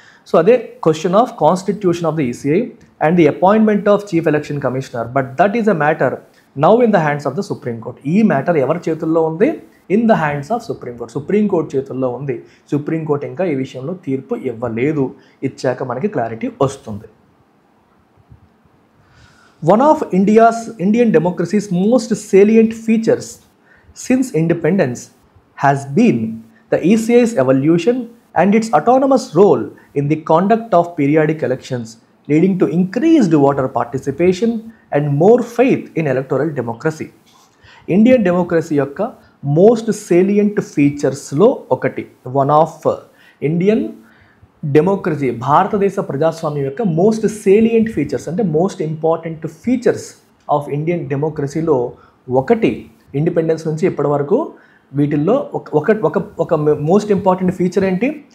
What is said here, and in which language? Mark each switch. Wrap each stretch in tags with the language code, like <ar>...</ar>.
<en>So అదే question of constitution of the ECI and the appointment of chief election commissioner, but that is a matter now in the hands of the supreme court.</en> <te>ఈ matter ఎవరి చేతుల్లో ఉంది?</te> <en>In the hands of supreme court.</en> <te>Supreme court చేతుల్లో ఉంది. Supreme court ఇంకా ఈ విషయంలో తీర్పు ఇవ్వలేదు. ఇచ్చాక మనకి క్లారిటీ వస్తుంది.</te> <en>One of Indian democracy's most salient features since independence has been the ECI's evolution and its autonomous role in the conduct of periodic elections, leading to increased voter participation and more faith in electoral democracy.</en> <te>Indian democracy యొక్క most salient ఫీచర్స్లో ఒకటి,</te> <en>one of Indian democracy,</en> <te>భారతదేశ ప్రజాస్వామ్యం యొక్క most salient features అంటే most important features of Indian డెమోక్రసీలో ఒకటి, independence నుంచి ఇప్పటి వరకు వీటిల్లో ఒక మోస్ట్ ఇంపార్టెంట్ ఫీచర్ ఏంటి?</te>